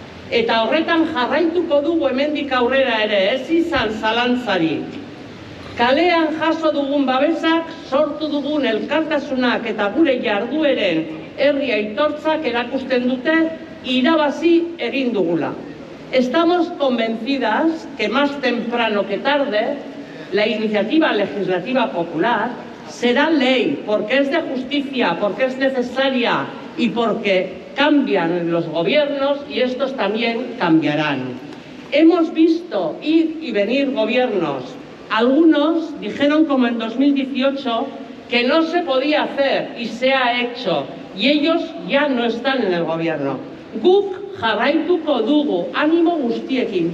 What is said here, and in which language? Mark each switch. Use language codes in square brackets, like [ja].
[eu] Eta horretan jarraituko dugu hemendik aurrera ere, ez izan zalantzarik. Kalean jaso dugun babesak, sortu dugun elkartasunak eta gure jardueren herri aitortzak erakusten dute irabazi egin dugula. [es] Estamos convencidas que más temprano que tarde la iniciativa legislativa popular será ley, porque es de justicia, porque es necesaria y porque cambian los gobiernos y estos también cambiarán. Hemos visto ir y venir gobiernos. Algunos dijeron, como en 2018, que no se podía hacer y se ha hecho. Y ellos ya no están en el gobierno. [eu] Guk jarraituko dugu, ánimo guztiekin.